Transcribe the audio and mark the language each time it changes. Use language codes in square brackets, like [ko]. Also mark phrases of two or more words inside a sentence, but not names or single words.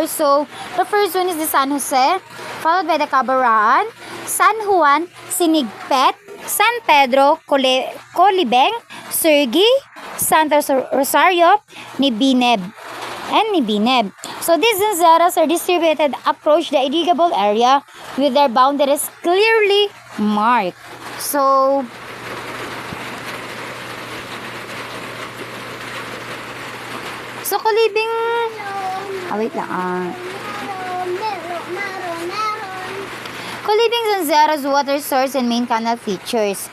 [en] So, the first one is the San Jose, followed by the Cabaraan, San Juan, Sinigpet, San Pedro, Colibeng, Surgi, Santa Rosario, Nibineb. So, these Zanzaras are distributed across the irrigable area with their boundaries clearly marked. So, Colibeng, Colibeng Zanzara's water source and main canal features.